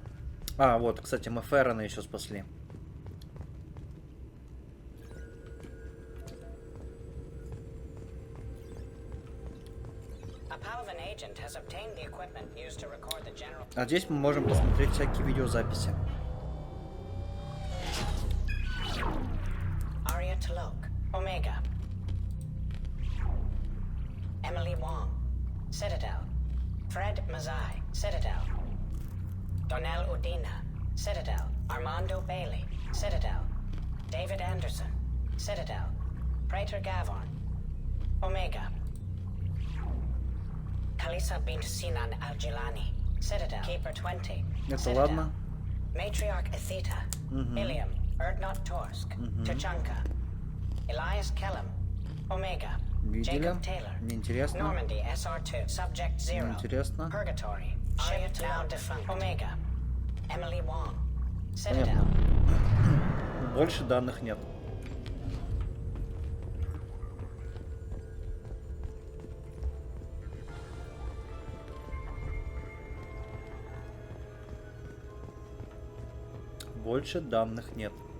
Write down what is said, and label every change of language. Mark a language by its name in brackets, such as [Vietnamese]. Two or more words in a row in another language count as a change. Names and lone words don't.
[Russian] А, вот, кстати, мы Феррена еще спасли. А здесь мы можем посмотреть всякие видеозаписи. Arya Talok, Omega. Emily Wong, Citadel. Fred Mazai, Citadel. Donnell Udina, Citadel. Armando Bailey, Citadel. David Anderson, Citadel. Praetor Gavon, Omega. Kalisa bint Sinan Al-Jilani, Citadel. Keeper 20, Это Citadel. ладно. Matriarch Atheta, Ilium, Erdnot Torsk, Tuchanka. Elias Kellum, Omega. Видели? Jacob Taylor, Неинтересно. Normandy SR2, Subject 0. Неинтересно. [English] Purgatory, Ship now defunct. [Russian] Omega. Emily Wong, Citadel. Понятно. Больше данных нет. Больше данных нет.